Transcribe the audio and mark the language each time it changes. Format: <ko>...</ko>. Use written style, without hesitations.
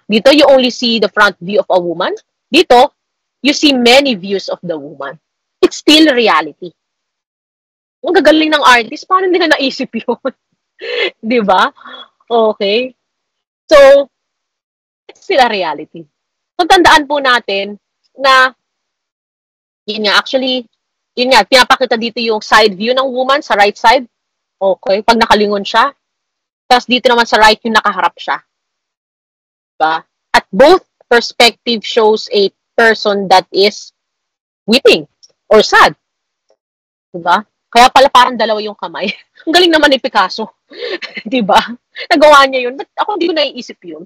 <en>Dito, you only see the front view of a woman. Dito, you see many views of the woman. It's still reality.</en> <tl>Ang gagaling ng artist, paano nila naisip yun?</tl> <en>Diba? Okay. So, it's still a reality.</en> <tl>So, tandaan po natin na, yun nga, actually, yun nga, pinapakita dito yung side view ng woman sa right side. Okay. Pag nakalingon siya. Tapos dito naman sa right yung nakaharap siya. Diba?</tl> <en>At both perspective shows a person that is weeping or sad.</en> <tl>Diba? Kaya pala parang dalawa yung kamay. Ang galing naman ni Picasso. Diba? Nagawa niya yun. Ba't ako hindi ko naiisip yun?</tl>